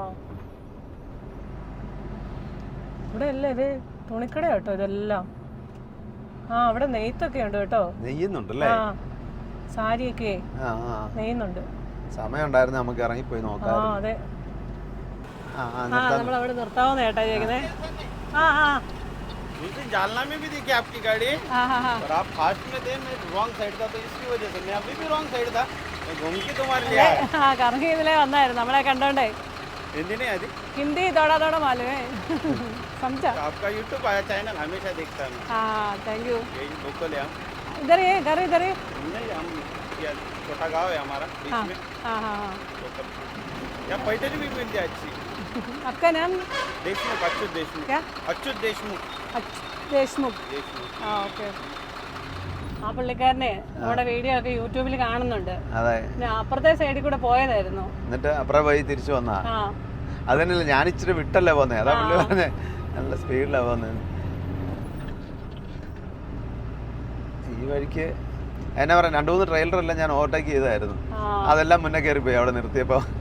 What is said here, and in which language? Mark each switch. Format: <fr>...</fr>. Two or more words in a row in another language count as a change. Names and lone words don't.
<ml>ഇവിടെ അല്ലേ ഇത് തുണിക്കട കേട്ടോ ഇതെല്ലാം. അവിടെ നെയ്ത്തൊക്കെ ഉണ്ട് കേട്ടോ. നെയ്യുന്നുണ്ടല്ലേ? സാരിയൊക്കെ നെയ്യുന്നുണ്ട്. സമയം ഉണ്ടായിരുന്നു നമുക്ക് ഇറങ്ങിപ്പോയി നോക്കാം. അതെ, നമ്മളവിടെ നിർത്താവുന്ന ചേട്ടാ ചോദിക്കുന്നേ.</ml> <hi>जालना में भी देखी आपकी गाड़ी, और आप फास्ट में थे, मैं</hi> <en>wrong side</en> <hi>था, तो इसकी वजह से मैं अभी भी</hi> <en>wrong side</en> <hi>था, मैं घूम के तुम्हारे लिए आया.</hi> <ml>കറങ്ങി ഇതിലേ വന്നായിരുന്നു നമ്മളെ കണ്ടോണ്ടേ.</ml> <hi>हिंदी नहीं आती? हिंदी थोड़ा थोड़ा मालूम है. समझा? आपका यूट्यूब आया चैनल हमेशा देखता है.</hi> <en>हाँ, thank you.</en> <hi>यही लोकल है हम. इधर ये घर इधर ही. नहीं, हम छोटा गाँव है हमारा बीच में. हाँ हाँ हाँ. यहाँ पैठणी भी मिल जाए अच्छी. आपका नाम? देशमुख, अच्युत देशमुख. क्या? अच्युत देशमुख. देशमुख.</hi> <ml>ആ ഓക്കെ. ആ പുള്ളിക്കാരനെ നമ്മുടെ വീഡിയോ ഒക്കെ യൂട്യൂബിൽ കാണുന്നുണ്ട്. പിന്നെ അപ്പുറത്തെ സൈഡിൽ കൂടെ പോയതായിരുന്നു, എന്നിട്ട് അപ്പുറം പോയി തിരിച്ചു വന്നാ. അതന്നെയല്ല, ഞാൻ ഇച്ചിരി വിട്ടല്ലേ പോന്നെ, അതാ പുള്ളി പറഞ്ഞേ നല്ല സ്പീഡിലാ പോന്നത്. ഈ വഴിക്ക് എന്നാ പറയാ, 2-3 ട്രെയിലറെല്ലാം ഞാൻ ഓവർടേക്ക് ചെയ്തായിരുന്നു, അതെല്ലാം മുന്നേ കയറിപ്പോയി അവിടെ നിർത്തിയപ്പോ.</ml>